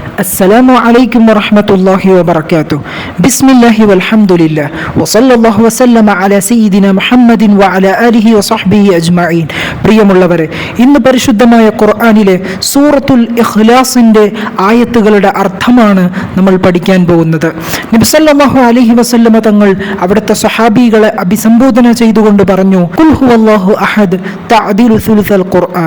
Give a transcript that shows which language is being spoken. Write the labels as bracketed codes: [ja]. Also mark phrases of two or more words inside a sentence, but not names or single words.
[ar] السلام عليكم ورحمة الله وبركاته. بسم الله والحمد لله وصلى الله وسلم على سيدنا محمد وعلى آله وصحبه أجمعين. [ml] പ്രിയമുള്ളവരെ, ഇന്ന് പരിശുദ്ധമായ ഖുർആനിലെ സൂറത്തുൽ ഇഖ്ലാസിന്റെ ആയത്തുകളുടെ അർത്ഥമാണ് നമ്മൾ പഠിക്കാൻ പോകുന്നത്. നബി [ar] صلى الله عليه وسلم [ml] തങ്ങൾ അവിടുത്തെ സ്വഹാബികളെ അഭിസംബോധന ചെയ്തുകൊണ്ട് പറഞ്ഞു, [ar] قل هو الله أحد تعدل ثلث القرآن.